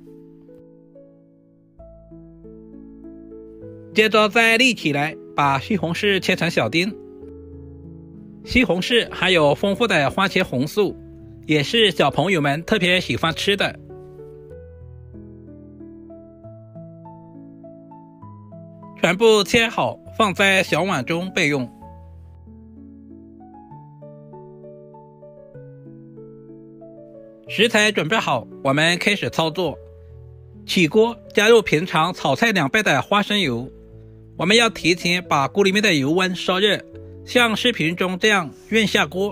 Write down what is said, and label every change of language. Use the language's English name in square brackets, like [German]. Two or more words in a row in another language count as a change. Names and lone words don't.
[Chinese] 接着再立起來，把西紅柿切成小丁。西紅柿还有豐富的番茄紅素，也是小朋友們特別喜歡吃的。全部切好放在小碗中備用。食材準備好，我們開始操作。起鍋加入平常炒菜2倍的花生油，我們要提前把鍋裡面的油溫燒熱，像視頻中這樣運下鍋。